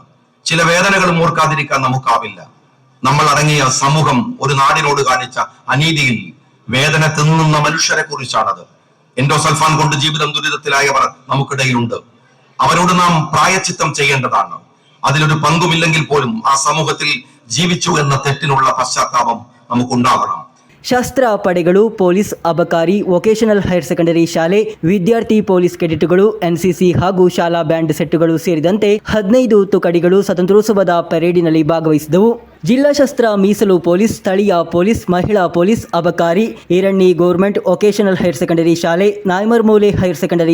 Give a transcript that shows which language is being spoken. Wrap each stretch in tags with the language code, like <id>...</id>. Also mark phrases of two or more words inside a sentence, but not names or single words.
<ml>ചില വേദനകളും ഓർക്കാതിരിക്കാൻ നമുക്കാവില്ല. നമ്മൾ അടങ്ങിയ സമൂഹം ഒരു നാടിനോട് കാണിച്ച അനീതിയിൽ വേദന തിന്നുന്ന മനുഷ്യരെ കുറിച്ചാണത്. എൻഡോസൾഫാൻ കൊണ്ട് ജീവിതം ദുരിതത്തിലായവർ നമുക്കിടയിലുണ്ട്. അവരോട് നാം പ്രായച്ചിത്തം ചെയ്യേണ്ടതാണ്. അതിലൊരു പങ്കുമില്ലെങ്കിൽ പോലും ആ സമൂഹത്തിൽ ജീവിച്ചു എന്ന തെറ്റിനുള്ള പശ്ചാത്താപം നമുക്കുണ്ടാവണം.</ml> <kn>ಶಸ್ತ್ರ ಪಡೆಗಳು, ಪೊಲೀಸ್, ಅಬಕಾರಿ,</kn> <en>vocational higher secondary</en> <kn>ಶಾಲೆ, ವಿದ್ಯಾರ್ಥಿ</kn> <en>police cadets,</en> <kn>ಎನ್ಸಿಸಿ ಹಾಗೂ ಶಾಲಾ</kn> <en>band sets</en> <kn>ಸೇರಿದಂತೆ 15 ತುಕಡಿಗಳು ಸ್ವಾತಂತ್ರ್ಯೋತ್ಸವದ ಪರೇಡಿನಲ್ಲಿ ಭಾಗವಹಿಸಿದವು. ಜಿಲ್ಲಾ ಶಸ್ತ್ರ ಮೀಸಲು ಪೊಲೀಸ್, ಸ್ಥಳೀಯ ಪೊಲೀಸ್, ಮಹಿಳಾ ಪೊಲೀಸ್, ಅಬಕಾರಿ, ಈರಣ್ಣಿ</kn> <en>government vocational higher secondary</en> <kn>ಶಾಲೆ, ನಾಯ್ಮರ್ಮೂಲೆ</kn> <en>higher secondary</en>